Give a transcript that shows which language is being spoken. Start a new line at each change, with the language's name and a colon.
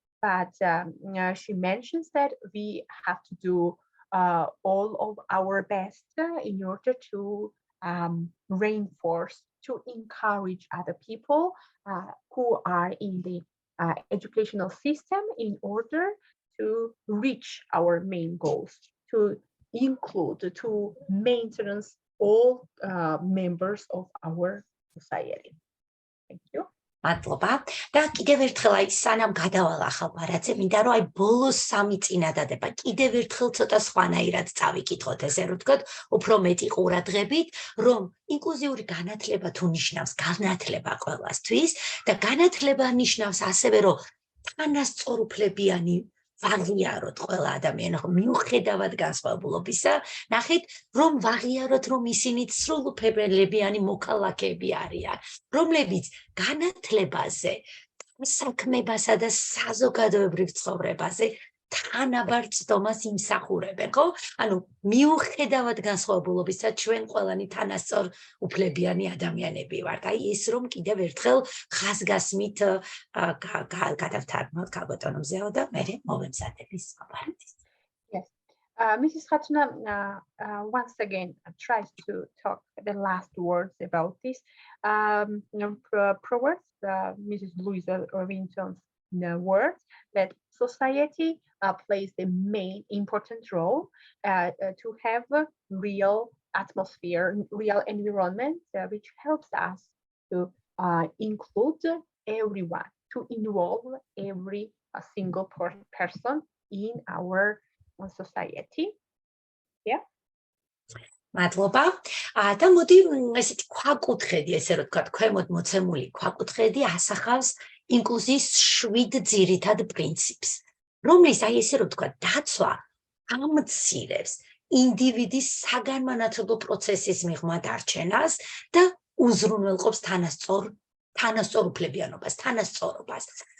English: But she mentions that we have to do all of our best in order to reinforce, to encourage other people who are in the educational system in order to reach our main goals, to include, to maintain all members of our society. Thank you.
Georgian: მადლობა. და კიდევ ერთხელ აი სანამ გადავალ ახალ პარადზე, მინდა რომ აი ბოლოს 3 წინადადება კიდევ ერთხელ ცოტა სხვანაირად წავიკითხოთ, ესე რომ ვთქვათ, უფრო მეტი ყურადღებით, რომ ინკლუზიური განათლება თუ ნიშნავს განათლება ყველასთვის და განათლება ნიშნავს ასევე რომ თანასწორუფლებიანი ვაღიაროთ ყველა ადამიანი, ხო, მიუხედავად განსხვავებულობისა, ნახეთ, რომ ვაღიაროთ, რომ ისინი სრულუფლებიანი მოქალაქეები არიან, რომლებიც განათლებაზე, საქმებასა და საზოგადოებრივ ცხოვრებაზე თანაბარ წვდომას იმსახურებენ, ხო? ანუ მიუხედავად განსხვავებულობისა, ჩვენ ყველანი თანასწორუფლებიანი ადამიანები ვართ. აი ეს რომ კიდევ ერთხელ ხაზგასმით გადავთარგმნოთ ქალბატონო მზეო და მე მოვემზადები სხვა პარადის.
English: Yes. Mrs. Khatuna once again tries to talk the last words about this. Proverbs, Mrs. Luisa Vinton's words that society plays the main important role to have a real atmosphere, real environment, which helps us to include everyone, to involve every single person in our society. Yeah.
Georgian: მადლობა. და მოდი ესეთი ქვაკუთხედი, ესე რომ ვთქვათ, ქვემოთ მოცემული ქვაკუთხედი ასახავს ინკლუზიის 7 ძირითად პრინციპს, რომლის აი ესე რომ ვთქვათ, დაცვა ამცირებს ინდივიდის საგანმანათლებლო პროცესის მიღმა დარჩენას და უზრუნველყოფს თანასწორუფლებიანობას, თანასწორობას.